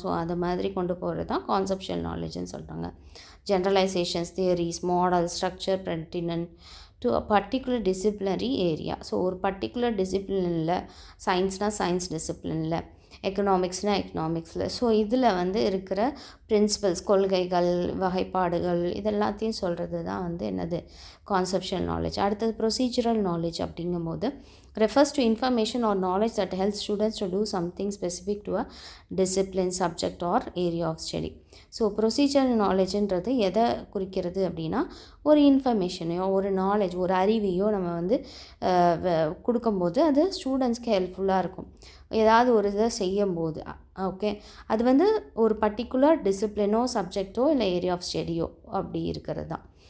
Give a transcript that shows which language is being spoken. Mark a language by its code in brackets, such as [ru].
[ta] So அது மாதிரி கொண்டு போகிறது தான் கான்செப்ஷுவல் நாலேஜ்னு சொல்கிறாங்க. [en] Generalisations, theories, model, structure, pertinent to a particular disciplinary area. [ta] So ஒரு பர்டிகுலர் டிசிப்ளினில், சயின்ஸ்னால் சயின்ஸ் டிசிப்ளினில், எக்கனாமிக்ஸ்னால் எக்கனாமிக்ஸில். ஸோ இதில் வந்து இருக்கிற பிரின்சிபல்ஸ், கொள்கைகள், வகைப்பாடுகள், இதெல்லாத்தையும் சொல்கிறது தான் வந்து என்னது கான்செப்ஷுவல் நாலேஜ். அடுத்தது ப்ரொசீஜரல் நாலேஜ் அப்படிங்கும்போது [en] refers to information or knowledge that helps students to do something specific to a discipline, subject or area of study. [ta] So procedural நாலேஜுன்றது எதை குறிக்கிறது அப்படின்னா ஒரு இன்ஃபர்மேஷனையோ, ஒரு நாலேஜ், ஒரு அறிவையோ நம்ம வந்து கொடுக்கும்போது அது ஸ்டூடெண்ட்ஸ்க்கு ஹெல்ப்ஃபுல்லாக இருக்கும். ஏதாவது ஒரு இதை செய்யும்போது ஓகே, அது வந்து ஒரு பர்டிகுலர் டிசிப்ளினோ, சப்ஜெக்டோ, இல்லை ஏரியா ஆஃப் ஸ்டடியோ அப்படி இருக்கிறது தான்.